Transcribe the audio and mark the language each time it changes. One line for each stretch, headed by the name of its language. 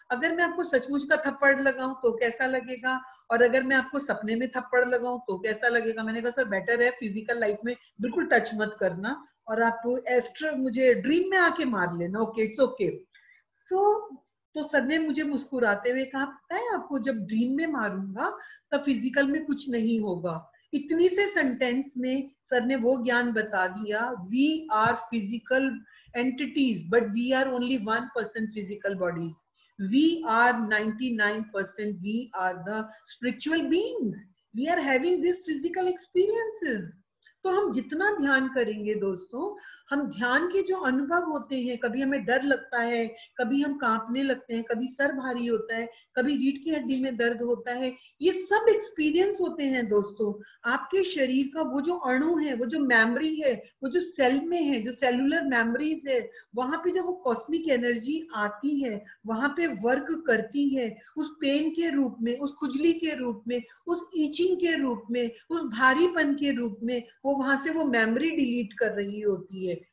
Hindi: अगर मैं आपको सचमुच का थप्पड़ लगाऊं तो कैसा लगेगा, और अगर मैं आपको सपने में थप्पड़ लगाऊं तो कैसा लगेगा। मैंने कहा सर बेटर है फिजिकल लाइफ में बिल्कुल टच मत करना, और आप एस्ट्रो मुझे ड्रीम में आके मार लेना,
English: Okay it's okay.
Hindi: सो तो सर ने मुझे मुस्कुराते हुए कहा, पता है आपको जब ड्रीम में मारूंगा तब फिजिकल में कुछ नहीं होगा। इतनी से सेंटेंस में सर ने वो ज्ञान बता दिया,
English: We are physical entities but we are only 1% physical bodies, we are 99% we are the spiritual beings, we are having these physical experiences।
Hindi: तो हम जितना ध्यान करेंगे दोस्तों, हम ध्यान के जो अनुभव होते हैं, कभी हमें डर लगता है, कभी हम कांपने लगते हैं, कभी सर भारी होता है, कभी रीढ़ की हड्डी में दर्द होता है, ये सब एक्सपीरियंस होते हैं दोस्तों। आपके शरीर का वो जो अणु है, वो जो मेमोरी है, वो जो सेल में है, जो सेलुलर मेमोरीज है, वहां पे जब वो कॉस्मिक एनर्जी आती है, वहां पे वर्क करती है, उस पेन के रूप में, उस खुजली के रूप में, उस ईचिंग के रूप में, उस भारीपन के रूप में, वो वहां से वो मेमोरी डिलीट कर रही होती है।